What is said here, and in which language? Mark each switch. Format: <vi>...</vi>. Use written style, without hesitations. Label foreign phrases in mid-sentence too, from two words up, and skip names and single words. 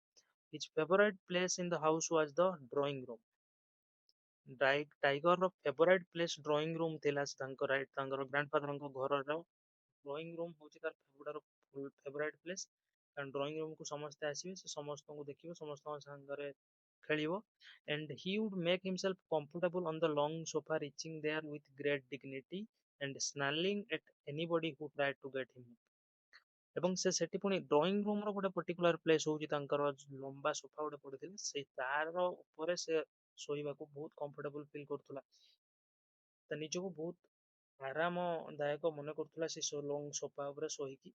<en>His favourite place in the house was the drawing room.</en> <or>ଟାଇଗରର</or> <en>favourite place drawing room</en> <or>ଥିଲା। ତାଙ୍କର ଗ୍ରାଣ୍ଡଫାଦରଙ୍କ ଘରର</or> <en>drawing room</en> <or>ହଉଛି ତାର ସବୁଠାରୁ</or> <en>favourite place.</en> <or>କାରଣ</or> <en>drawing room</en> <or>କୁ ସମସ୍ତେ ଆସିବେ, ସେ ସମସ୍ତଙ୍କୁ ଦେଖିବ, ସମସ୍ତଙ୍କ ସାଙ୍ଗରେ ଖେଳିବ।</or> <en>And he would make himself comfortable on the long sofa, reaching there with great dignity and snarling at anybody who tried to get him.</en> <or>ଏବଂ ସେ ସେଠି ପୁଣି</or> <en>drawing room</en> <or>ର ଗୋଟେ</or> <en>particular place</en> <or>ହଉଛି ତାଙ୍କର ଲମ୍ବା ସୋଫା ଗୋଟେ ପଡିଥିଲା, ସେଇ ତାର ଉପରେ ସେ ଶୋଇବାକୁ ବହୁତ</or> <en>comfortable feel</en> <or>କରୁଥିଲା, ତା ନିଜକୁ ବହୁତ ଆରାମଦାୟକ ମନେ କରୁଥିଲା ସେ</or> <en>long sofa</en> <or>ଉପରେ ଶୋଇକି।</or>